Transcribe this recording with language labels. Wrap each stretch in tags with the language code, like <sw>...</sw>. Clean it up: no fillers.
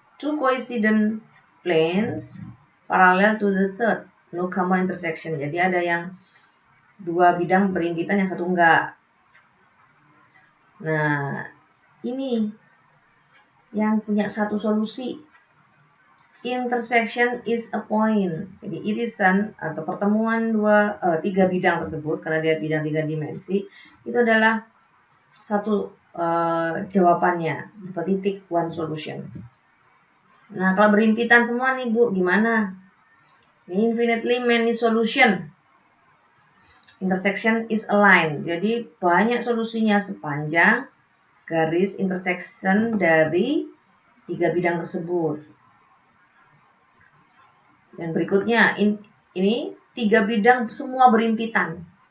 <en>Two coincident planes parallel to the third. No common intersection.</en> <id>Jadi ada yang dua bidang berhimpitan, yang satu enggak. Nah ini yang punya satu solusi.</id> <en>Intersection is a point.</en> <id>Jadi irisan atau pertemuan tiga bidang tersebut, karena dia bidang 3 dimensi, itu adalah satu jawabannya, dua titik,</id> <en>one solution.</en> <id>Nah kalau berhimpitan semua nih Bu, gimana?</id> <en>Ini infinitely many solution. Intersection is a line.</en> <id>Jadi banyak solusinya sepanjang garis intersection dari tiga bidang tersebut. Dan berikutnya, ini tiga bidang semua berhimpitan.</id>